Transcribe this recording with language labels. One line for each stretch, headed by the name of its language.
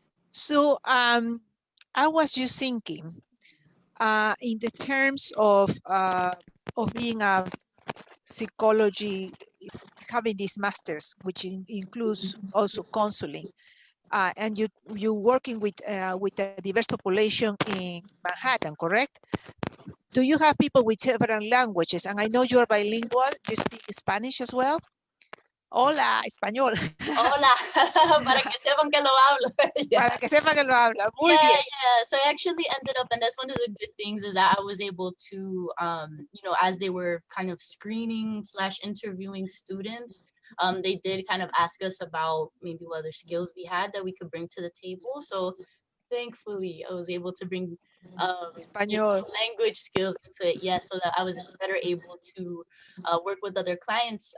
English: So I was just thinking in the terms of being a psychology, having these masters, which includes also counseling, and you working with a diverse population in Manhattan, correct? Do you have people with several languages? And I know you're bilingual. You speak Spanish as well.
Spanish: Hola, español. Hola, para que sepan que lo hablo.
English: Yeah.
Spanish: Para que sepa que lo habla. Muy
English: Yeah,
Spanish: bien.
English: yeah. So I actually ended up, and that's one of the good things, is that I was able to, you know, as they were kind of screening / interviewing students, they did kind of ask us about maybe what other skills we had that we could bring to the table. So thankfully, I was able to bring you know, language skills into it, yes, so that I was better able to work with other clients.